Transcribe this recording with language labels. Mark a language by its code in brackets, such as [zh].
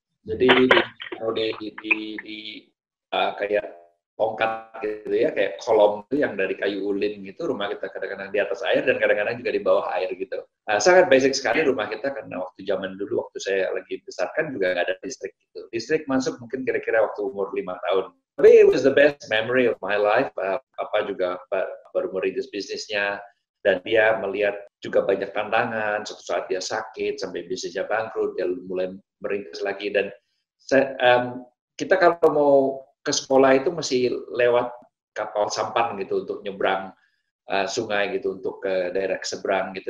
[id] Jadi di kayak tongkat gitu ya, kayak kolom itu yang dari kayu ulin gitu, rumah kita kadang-kadang di atas air dan kadang-kadang juga di bawah air gitu. Sangat basic sekali rumah kita karena waktu zaman dulu, waktu saya lagi besarkan juga nggak ada listrik gitu. Listrik masuk mungkin kira-kira waktu umur 5 tahun. Tapi [en] it was the best memory of my life. [id] Papa juga baru merintis bisnisnya, dan dia melihat juga banyak tantangan. Suatu saat dia sakit, sampai bisnisnya bangkrut, dia mulai merintis lagi. Dan kita kalau mau ke sekolah itu mesti lewat kapal sampan gitu untuk nyebrang sungai gitu untuk ke daerah seberang gitu.